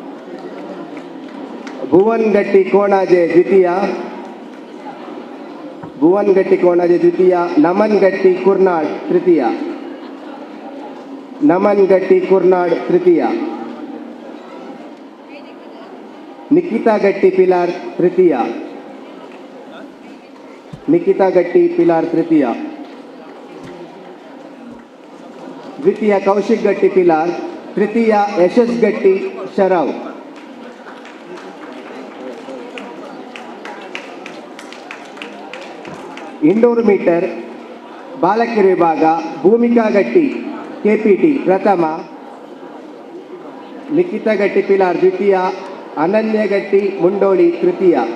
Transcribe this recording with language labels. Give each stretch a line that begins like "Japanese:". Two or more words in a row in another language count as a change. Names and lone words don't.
Kannada: ಭುವನ್ ಗಟ್ಟಿ ಕೋಣಾಜೆ ದ್ವಿತೀಯ, ನಮನ್ ಗಟ್ಟಿ ಕುರ್ನಾಡ್ ತೃತೀಯ, ತೃತೀಯ. ನಿಖಿತಾ ಗಟ್ಟಿ ಪಿಲಾರ್ ತೃತೀಯ, ದ್ವಿತೀಯ ಕೌಶಿಕ್ ಗಟ್ಟಿ ಪಿಲಾರ್, ತೃತೀಯ ಯಶಸ್ ಗಟ್ಟಿ ಶರಾವ್. ಇನ್ನೂರು ಮೀಟರ್ ಬಾಲಕಿಯರ ವಿಭಾಗ ಭೂಮಿಕಾ ಗಟ್ಟಿ ಕೆಪಿಟಿ ಪ್ರಥಮ, ನಿಖಿತಾ ಗಟ್ಟಿ ಪಿಲಾರ್ ದ್ವಿತೀಯ, ಅನನ್ಯ ಗಟ್ಟಿ ಮುಂಡೋಳಿ ತೃತೀಯ.